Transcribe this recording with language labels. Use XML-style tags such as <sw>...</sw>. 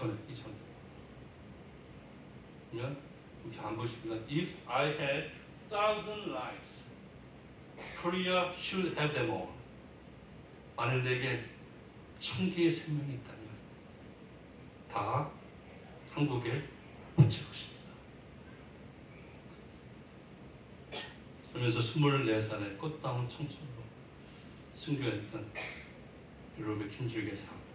<ko>이전에 그러면 이렇게 안 보십니다.</ko> <en>If I had 1,000 lives, Korea should have them all.</en> <ko>만일 내게 1000개의 생명이 있다면 다 한국에 바칠 것입니다. 그러면서 24살에 꽃다운 청춘으로 순교했던 유럽의 킨죽의 삶.</ko>